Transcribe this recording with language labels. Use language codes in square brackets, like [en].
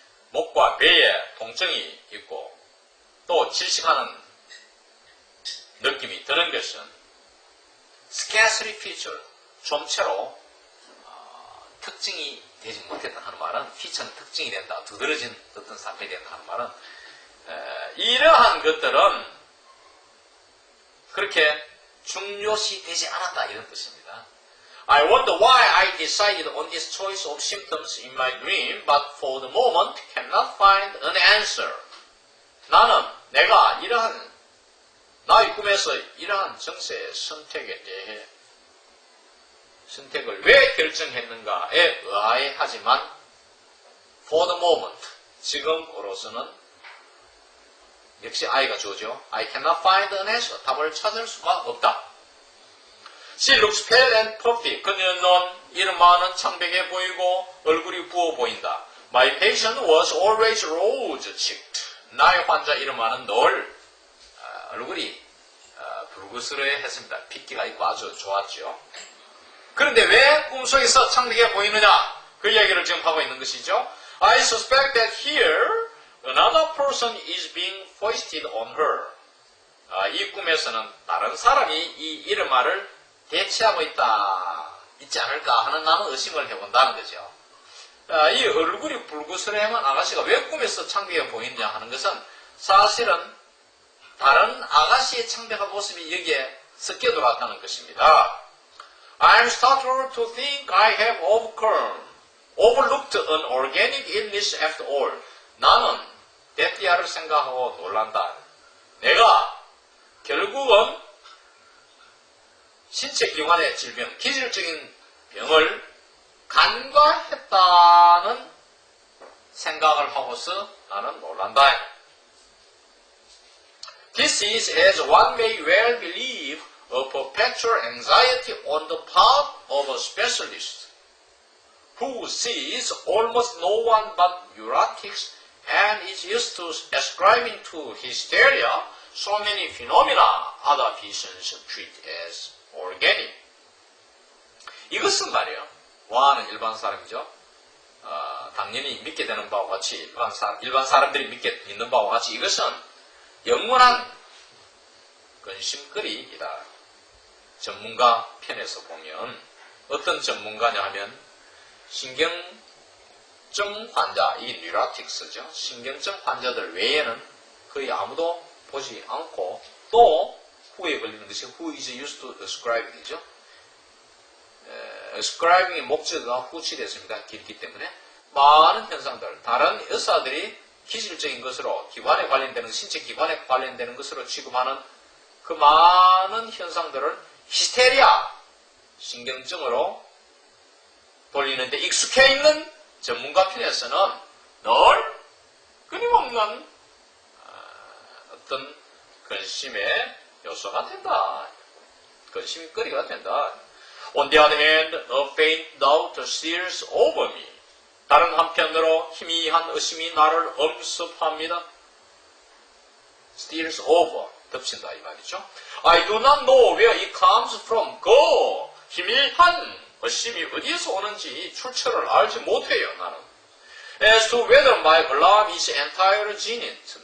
[ko] 목과 배에 통증이 있고 또 질식하는 느낌이 드는 것은 [en] scarcely featured, [ko] 좀채로 특징이 되지 못했다 하는 말은 feature는 특징이 된다, 두드러진 어떤 사건이 된다 하는 말은 이러한 것들은 그렇게 중요시 되지 않았다 이런 뜻입니다. [en] I wonder why I decided on this choice of symptoms in my dream, but for the moment cannot find an answer. [ko] 나는 내가 나의 꿈에서 이러한 정세의 선택에 대해 선택을 왜 결정했는가에 의아해하지만 [en] for the moment, [ko] 지금으로서는 역시 I가 주어죠. [en] I cannot find an answer. [ko] 답을 찾을 수가 없다. [en] She looks pale and puffy. [ko] 그녀는 이르마는 창백해 보이고 얼굴이 부어 보인다. [en] My patient was always rose-cheeked. [ko] 나의 환자 이르마는 늘 얼굴이 붉으스러해 했습니다. 핏기가 있고 아주 좋았죠. 그런데 왜 꿈속에서 창백해 보이느냐? 그 이야기를 지금 하고 있는 것이죠. [en] I suspect that here another person is being foisted on her. [ko] 이 꿈에서는 다른 사람이 이 이르마를 대체하고 있지 않을까 하는 나는 의심을 해본다는 거죠. 이 얼굴이 붉으스레한 아가씨가 왜 꿈에서 창백해 보이느냐 하는 것은 사실은 다른 아가씨의 창백한 모습이 여기에 섞여 들어왔다는 것입니다. [en] I am startled to think I have overlooked an organic illness after all. [ko] 나는 데티아를 생각하고 놀란다. 내가 결국은 신체 기관의 질병, 기질적인 병을 간과했다는 생각을 하고서 나는 놀란다. [en] This is, as one may well believe, a perpetual anxiety on the part of a specialist who sees almost no one but neurotics and is used to ascribing to hysteria so many phenomena other physicians treat as organic. [ko] 이것은 말이에요. 와는 일반 사람이죠. 당연히 믿게 되는 바와 같이 일반 사람들이 믿는 바와 같이 이것은 영원한 근심거리이다. 전문가 편에서 보면 어떤 전문가냐 하면 신경증 환자, 이 뉴라틱스죠. 신경증 환자들 외에는 거의 아무도 보지 않고 또 후에 걸리는 것이 [en] who is used to describing [ko] 이죠. ascribing의 목적어가 후치됐습니다. 길기 때문에. 많은 현상들, 다른 의사들이 기질적인 것으로 기관에 관련되는, 신체 기관에 관련되는 것으로 취급하는 그 많은 현상들을 히스테리아, 신경증으로 돌리는데 익숙해 있는 전문가 편에서는 늘 끊임없는 어떤 근심의 요소가 된다. 근심이 거리가 된다. [en] On the other hand, a faint doubt steals over me. [ko] 다른 한편으로 희미한 의심이 나를 엄습합니다. [en] steals over, [ko] 덮친다 이 말이죠. [en] I do not know where it comes from. [ko] 그 희미한 의심이 어디에서 오는지 출처를 알지 못해요, 나는. [en] As to whether my alarm is entire genuine.